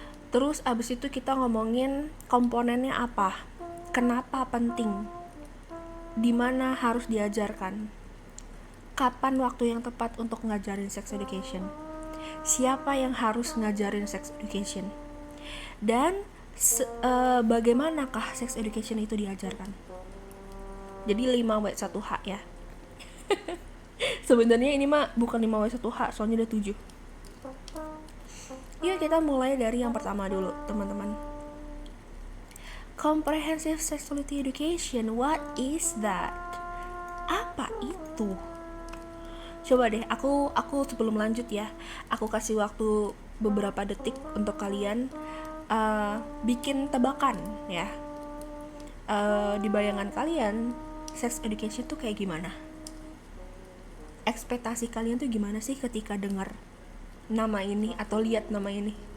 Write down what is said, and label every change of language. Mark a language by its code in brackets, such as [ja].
[id] Terus abis itu kita ngomongin komponennya apa, kenapa penting, di mana harus diajarkan, kapan waktu yang tepat untuk ngajarin sex education, siapa yang harus ngajarin sex education, dan bagaimanakah sex education itu diajarkan. Jadi 5W1H ya. Sebenarnya ini mah bukan 5W1H, soalnya ada 7. Yuk kita mulai dari yang pertama dulu, teman-teman. [en] Comprehensive Sexuality Education, what is that? [id] Apa itu? Coba deh, aku sebelum lanjut ya, aku kasih waktu beberapa detik untuk kalian bikin tebakan ya. Di bayangan kalian, sex education tuh kayak gimana? Ekspektasi kalian tuh gimana sih ketika dengar nama ini atau lihat nama ini?